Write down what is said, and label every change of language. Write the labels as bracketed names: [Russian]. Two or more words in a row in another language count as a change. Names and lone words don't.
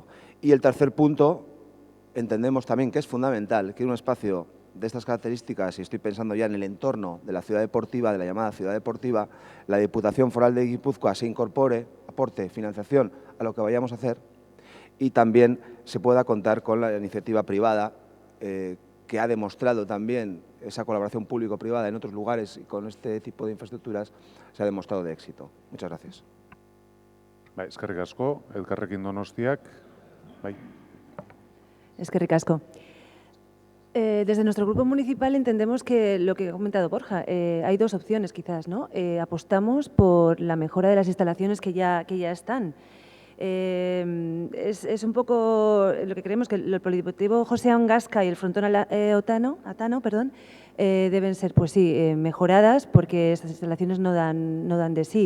[Spanish] Y el tercer punto, entendemos también que es fundamental que un espacio de estas características, y estoy pensando ya en el entorno de la ciudad deportiva, de la llamada ciudad deportiva, la Diputación Foral de Guipúzcoa se incorpore, aporte financiación a lo que vayamos a hacer y también se pueda contar con la iniciativa privada que ha demostrado también esa colaboración público-privada en otros lugares y con este tipo de infraestructuras se ha demostrado de éxito. Muchas gracias. [Basque] Eskerrik asko, Elkarrekin Donostiak. Eskerrik asko. [Spanish] Desde nuestro grupo municipal entendemos que lo que ha comentado Borja, hay dos opciones quizás, ¿no? Apostamos por la mejora de las instalaciones que ya están. Es un poco lo que creemos que el Polideportivo José Angasca y el Frontón Atano, deben ser, pues sí, mejoradas porque estas instalaciones no dan de sí.